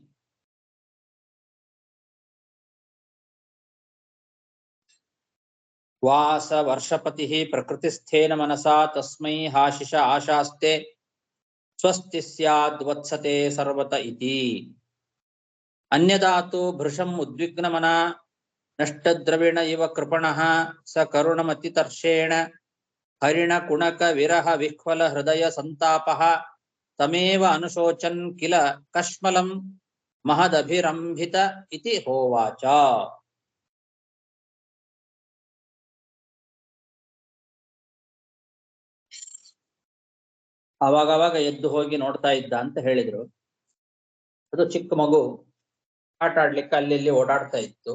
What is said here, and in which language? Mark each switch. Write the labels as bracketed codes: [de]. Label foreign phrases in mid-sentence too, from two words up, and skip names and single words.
[sa] ವಾಸ ವರ್ಷಪತಿ ಪ್ರಕೃತಿಸ್ಥೇನ ಮನಸಾ ತಸ್ಮೈ ಹಾಶಿಷ ಆಶಾಸ್ತೆ ಸ್ವಸ್ತಿ ಸ್ಯಾದ್ ವತ್ಸತೆ ಸರ್ವತ ಇತಿ. ಅನ್ಯದಾತು ಭೃಶಂ ಉದ್ವಿಗ್ನಮನ ನಷ್ಟದ್ರವಿಣ ಇವ ಕೃಪಣಃ ಸ ಕರುಣಮತಿತರ್ಷೇಣ ಹರಿಣ ಕುಣಕ ವಿರಹ ವಿಹ್ವಲ ಹೃದಯ ಸಂತಾಪಃ ತಮೇವ ಅನುಶೋಚನ್ ಕಿಲ ಕಶ್ಮಲಂ ಮಹದಭಿರಂಭಿತ ಇತಿ ಹೋವಾಚ. [kn] ಅವಾಗವಾಗ ಎದ್ದು ಹೋಗಿ ನೋಡ್ತಾ ಇದ್ದ ಅಂತ ಹೇಳಿದ್ರು. ಅದು ಚಿಕ್ಕ ಮಗು, ಆಟ ಆಡ್ಲಿಕ್ಕೆ ಅಲ್ಲಿ ಇಲ್ಲಿ ಓಡಾಡ್ತಾ ಇತ್ತು.